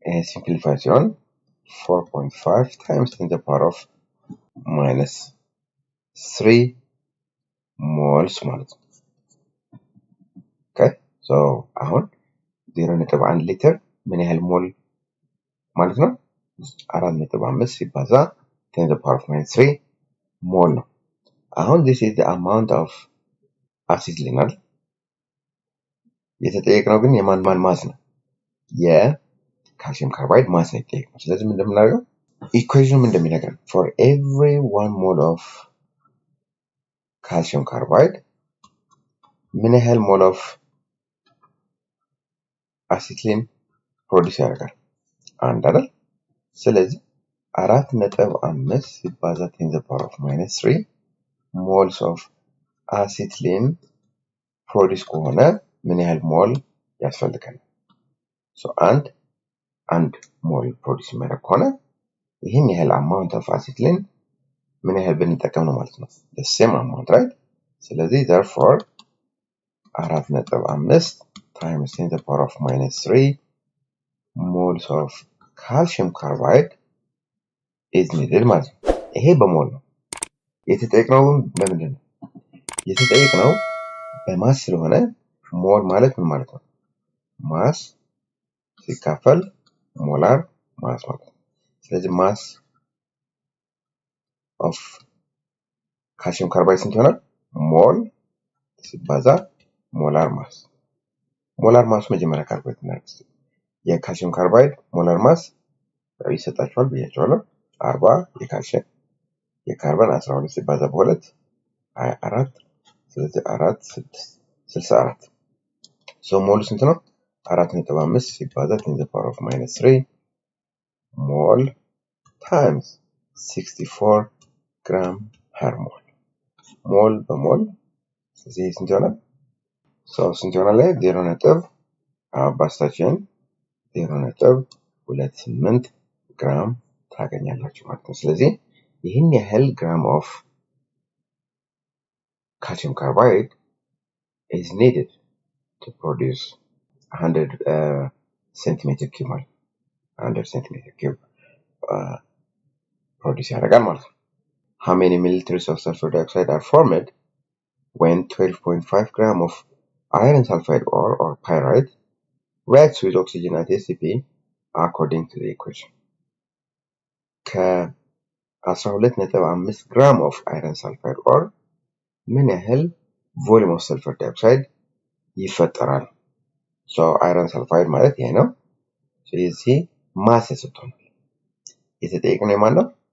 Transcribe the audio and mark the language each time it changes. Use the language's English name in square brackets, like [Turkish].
[Amharic] ሲምፕሊፋይ ሲሆን [English] 4.5 times 10 to the power of minus 3 moles [Amharic] ማለት ነው። ኦኬ ሶ አሁን 0.1 ሊትር ምን ያህል ሞል ማለት ነው? 4.5 ሲባዛ [English] 10 to the power of minus 3 [Amharic] ሞል ነው። አሁን [English] this is the amount of acetylene [Amharic] አይደል? የተጠየቅነው ግን የማን ማስ ነው? የካልሲየም ካርባይድ ማስ ነው የተጠየቅነው። ስለዚህ ምን እንደምናደርገው ኢኩዌሽኑ እንደሚነግረን [English] for every 1 mole of calcium carbide [Amharic] ምን ያህል ሞል ኦፍ አሲትሊን ፕሮዲስ ያደርጋል? 1 አይደል? ስለዚህ 4.5 ሲባዛ [English] 10 to the power of minus 3 moles of acetylene [Amharic] ፕሮዲስ ከሆነ ምን ያህል ሞል ያስፈልገናል? ሶ አንድ ሞል ፕሮዲስ የሚያደርግ ከሆነ ይህን ያህል አማውንት ኦፍ አሲትሊን ምን ያህል ብንጠቀም ነው ማለት ነው? [English] the same amount, right? [Amharic] ስለዚህ [English] therefore 4.5 times 10 to the power of minus 3 moles of calcium carbide is needed [Amharic] ማለት ነው። ይሄ በሞል ነው። የተጠየቅነው በምንድን ነው? የተጠየቅነው በማስ ስለሆነ ሞል ማለት ምን ማለት ነው? ማስ ሲካፈል ሞላር ማስ ማለት ነው። ስለዚህ ማስ ኦፍ ካልሲየም ካርባይድ ስንት ይሆናል? ሞል ሲባዛ ሞላር ማስ። ሞላር ማሱ መጀመሪያ ካልኩሌት እናድርግ። የካልሲየም ካርባይድ ሞላር ማስ ይሰጣችኋል ብያችኋለሁ። 40 የካልሲየም የካርበን 12 ሲባዛ በ2 24 ስለዚህ 4 6 64 ሞሉ ስንት ነው? 4.5 ሲባዛ [English] 10 to the power of -3 [Amharic] ሞል ታይምስ 64 ግራም ፐር ሞል። ሞል በሞል ስለዚህ ስንት ይሆናል? ስንት ይሆናል? 0 ነጥብ አባስታችን 0.28 ግራም ታገኛላችሁ ማለት ነው። ስለዚህ ይህን ያህል ግራም ኦፍ [English] calcium carbide is needed to produce 100 centimeter cube [Amharic] ማለት [English] 100 centimeter cube produce [Amharic] ያደርጋል ማለት ነው። [English] How many milliliters of sulfur dioxide are formed when 12.5 gram of iron sulfide ore or pyrite reacts with oxygen at ACP according to the equation? [Amharic] ከ12.5 ግራም [English] of iron sulfide ore [Amharic] ምን ያህል ቮሊዩም ኦፍ ሰልፈር ዳይኦክሳይድ ይፈጠራል? አይረን ሰልፋይድ ማለት ይሄ ነው። ስለዚህ ማስ ተሰጥቷል። የተጠየቅነው የማን ነው?